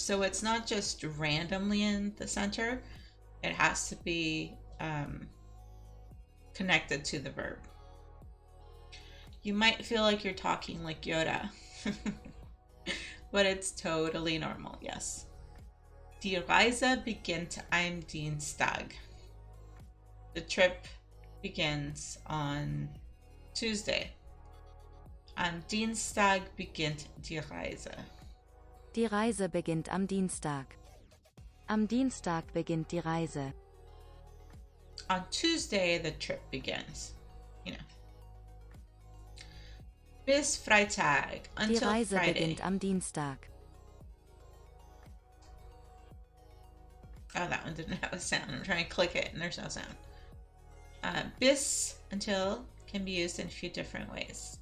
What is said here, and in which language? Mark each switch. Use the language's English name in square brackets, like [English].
[English] So it's not just randomly in the center. It has to be connected to the verb. You might feel like you're talking like Yoda, but it's totally normal, yes. [German] Die Reise beginnt am Dienstag. [English] The trip begins on Tuesday. [German] Am Dienstag beginnt die Reise. Die Reise beginnt am Dienstag. Am Dienstag beginnt die Reise. [English] On Tuesday, the trip begins. You know. [German] Bis Freitag, [English] until [German] Die Reise [English] Friday. [German] beginnt am Dienstag. [English] Oh, that one didn't have a sound. I'm trying to click it and there's no sound. Bis, until, can be used in a few different ways.